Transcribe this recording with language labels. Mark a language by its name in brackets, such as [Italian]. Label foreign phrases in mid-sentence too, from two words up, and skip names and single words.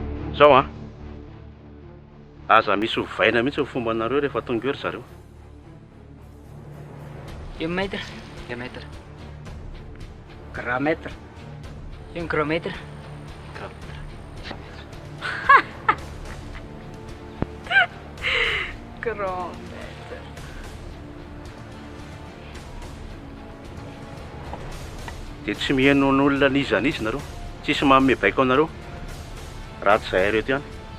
[Malagasy] zao a aza misy hovaina mihitsy fomba anareo rehefa tonga eo ry zareo. [French] Un mètre, 2 mètres. Grand mètre, un gros mètre. Grand. [Malagasy] Dia tsy miheno n'olona nizanizy nareo, tsisy manome baiko anareo raha tsy zahay reto ihany.